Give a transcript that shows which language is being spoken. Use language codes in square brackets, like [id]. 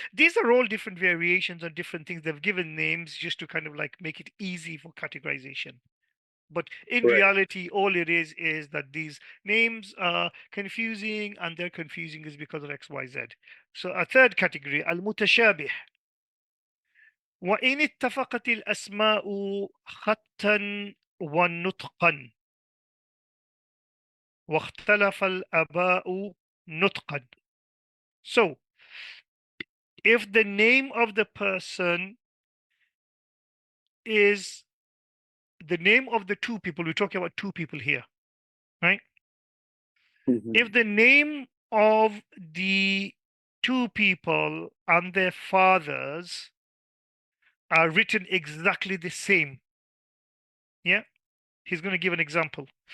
[en] These are all different variations on different things. They've given names just to kind of like make it easy for categorization. But in Right. reality, all it is that these names are confusing, and they're confusing is because of X, Y, Z. So a third category, al-mutashabih. [ar] وإن اتفقت الأسماء خطا ونطقا واختلف الآباء نطقا. [en] So, if the name of the person is the name of the two people, we're talking about two people here, right? If Mhm. the name of the two people and their fathers are written exactly the same, yeah, he's going to give an example.